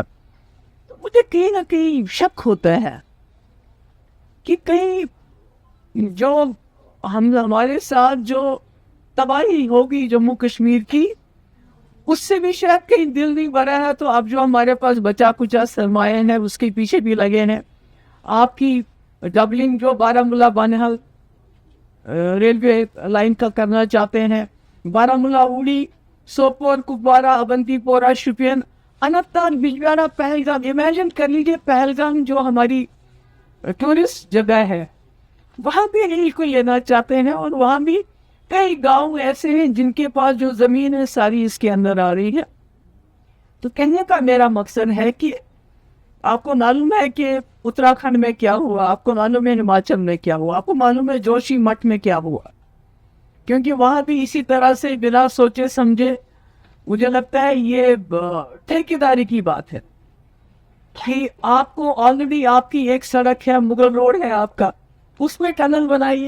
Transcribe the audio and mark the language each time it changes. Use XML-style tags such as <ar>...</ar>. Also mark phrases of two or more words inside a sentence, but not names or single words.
<ur>تو مجھے کہیں نہ کہیں شک ہوتا ہے کہ کہیں جو ہمارے ساتھ جو تباہی ہوگی جموں کشمیر کی، اس سے بھی شاید کہیں دل نہیں بھرا ہے. تو اب جو ہمارے پاس بچا کچا سرمایہ ہے اس کے پیچھے بھی لگے ہیں. آپ کی ڈبلنگ جو بارہمولہ بانہل ریلوے لائن کا کرنا چاہتے ہیں، بارہمولہ اوڑی، سوپور، کپوارہ، اونتی پورہ، شوپین، اننت ناگ، بجبیارہ، پہلگام. امیجن کر لیجیے پہلگام جو ہماری ٹورسٹ جگہ ہے، وہاں بھی ریل کو لینا چاہتے ہیں، اور وہاں بھی کئی گاؤں ایسے ہیں جن کے پاس جو زمین ہے ساری اس کے اندر آ رہی ہے. تو کہنے کا میرا مقصد ہے کہ آپ کو معلوم ہے کہ اتراکھنڈ میں کیا ہوا، آپ کو معلوم ہے ہماچل میں کیا ہوا، آپ کو معلوم ہے جوشی مٹھ میں کیا ہوا، کیونکہ وہاں بھی اسی طرح سے بنا سوچے سمجھے، مجھے لگتا ہے یہ ٹھیکیداری کی بات ہے کہ آپ کو آلریڈی آپ کی ایک سڑک ہے، مغل روڈ ہے آپ کا، اس میں ٹنل بنائیے.</ur>